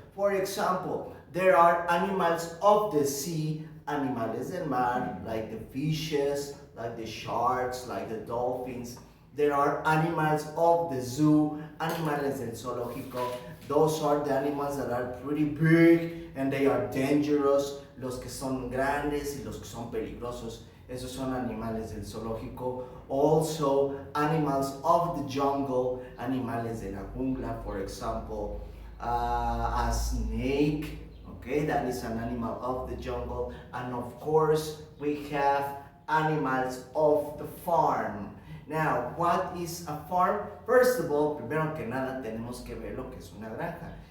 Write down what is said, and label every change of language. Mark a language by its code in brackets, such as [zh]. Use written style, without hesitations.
[en] For example, there are animals of the sea, [es] animales del mar, [en] like the fishes, like the sharks, like the dolphins. There are animals of the zoo, [es] animales del zoológico. [en] Those are the animals that are pretty big and they are dangerous. [es] Los que son grandes y los que son peligrosos, esos son animales del zoológico. [en] Also, animals of the jungle, [es] animales de la jungla, [en] for example, a snake. Okay, that is an animal of the jungle. And of course, we have animals of the farm. Now, what is a farm? First of all, [es] primero que nada, tenemos que ver lo que es una granja.